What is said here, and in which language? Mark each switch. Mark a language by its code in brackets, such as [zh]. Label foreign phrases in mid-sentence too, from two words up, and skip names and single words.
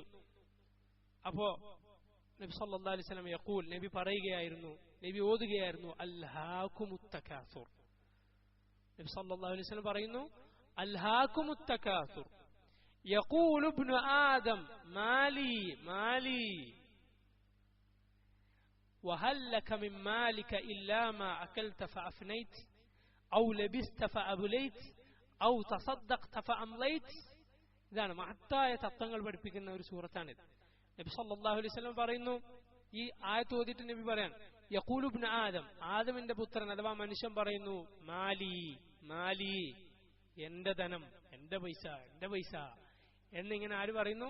[ml] അപ്പോ നബി [ar] صلى الله عليه وسلم يقول, [ml] നബി പറയുകയായിരുന്നു, നബി ഓതുകയായിരുന്നു, [ar] ألهاكم التكاثر. نبي صلى الله عليه وسلم പറയുന്നു, ألهاكم التكاثر يقول ابن آدم مالي مالي وهل لك من مالك إلا ما أكلت فأفنيت أو لبست فأبليت أو تصدقت فأمليت. [ml] ഇതാണ് മഹത്തായ തത്വങ്ങൾ പഠിപ്പിക്കുന്ന ഒരു സൂറത്താണിത്. നബി [ar] صلى الله عليه وسلم [ml] പറയുന്നു, ഈ ആയത്ത് ഓതിയിട്ട് നബി പറയാൻ, [ar] يقول ابن آدم, [ml] ആദമിന്റെ പുത്രൻ അഥവാ മനുഷ്യൻ പറയുന്നു, [ar] مالي مالي, [ml] എന്റെ ധനം, എന്റെ പൈസ, എന്റെ പൈസ എന്നിങ്ങനെ ആര് പറയുന്നു?